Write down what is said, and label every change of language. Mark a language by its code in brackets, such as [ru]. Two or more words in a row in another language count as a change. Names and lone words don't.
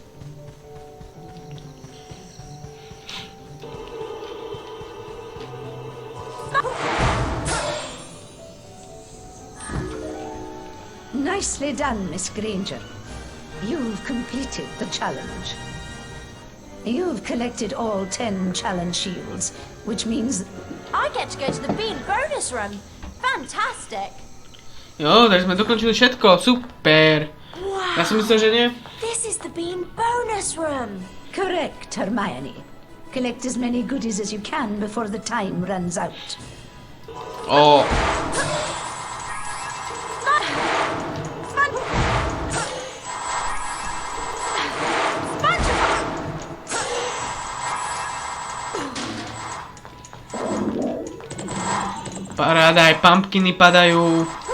[en] Nicely done, Miss Granger. You've completed the challenge. You've collected all 10 challenge shields, which means I get to go to the bean bonus room. Fantastic. [sk] Jo, tak sme dokončili všetko, super. [en] Wow. [sk] Ja som myslel, že nie. [en] This is the bean bonus room. correct, Hermione. Collect as many goodies as you can before the time runs out. O. [sk] Paráda, aj pumpkiny padajú.